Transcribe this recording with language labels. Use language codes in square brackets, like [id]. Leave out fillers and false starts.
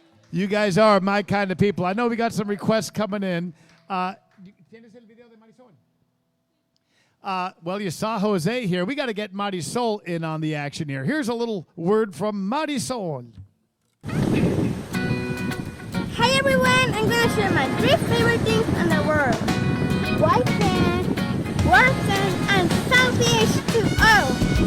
[en] You guys are my kind of people. I know we got some requests coming in. [es] ¿Tienes el video de Marisol? [en] Well, you saw Jose here. We got to get Marisol in on the action here. Here's a little word from Marisol. Hi everyone, I'm going to share my 3 favorite things in the world. White sand, warm sun, and salty H2O.